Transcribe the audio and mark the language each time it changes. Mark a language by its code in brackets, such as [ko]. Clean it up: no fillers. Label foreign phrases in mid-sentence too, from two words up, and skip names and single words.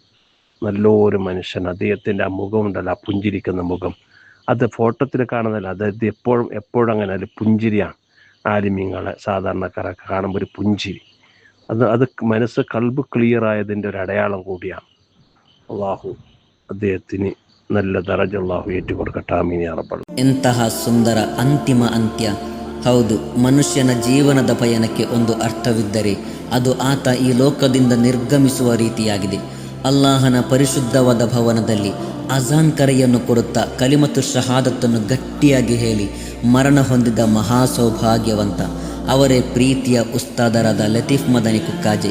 [ml] നല്ലൊരു മനുഷ്യൻ, അദ്ദേഹത്തിൻ്റെ ആ മുഖമുണ്ടല്ലോ, ആ പുഞ്ചിരിക്കുന്ന മുഖം, അത് ഫോട്ടോത്തിൽ കാണുന്നില്ല, അതായത് എപ്പോഴും അങ്ങനെ ഒരു പുഞ്ചിരിയാണ്. ആലിമീങ്ങളെ സാധാരണക്കാരൊക്കെ കാണുമ്പോൾ ഒരു പുഞ്ചിരി, അത് മനസ്സ് കൽബ് ക്ലിയർ ആയതിൻ്റെ ഒരു അടയാളം കൂടിയാണ്. അള്ളാഹു അദ്ദേഹത്തിന് നല്ല ദറജ അള്ളാഹു ഏറ്റുകൊടുക്കട്ടെ. [ar] آمين يا ربّ. [kn] ಎಂತಹ ಸುಂದರ ಅಂತಿಮ ಅಂತ್ಯ. ಹೌದು, ಮನುಷ್ಯನ ಜೀವನದ ಪಯಣಕ್ಕೆ ಒಂದು ಅರ್ಥವಿದ್ದರೆ ಅದು ಆತ ಈ ಲೋಕದಿಂದ ನಿರ್ಗಮಿಸುವ ರೀತಿಯಾಗಿದೆ. ಅಲ್ಲಾಹನ ಪರಿಶುದ್ಧವಾದ ಭವನದಲ್ಲಿ ಅಜಾನ್ ಕರೆಯನ್ನು ಕೊಡುತ್ತಾ ಕಲಿಮತು ಶಹಾದತ್ತನ್ನು ಗಟ್ಟಿಯಾಗಿ ಹೇಳಿ ಮರಣ ಹೊಂದಿದ ಮಹಾ ಸೌಭಾಗ್ಯವಂತ ಅವರೇ ಪ್ರೀತಿಯ ಉಸ್ತಾದರಾದ ಲತೀಫ್ ಮದನಿ ಕುಕ್ಕಾಜೆ.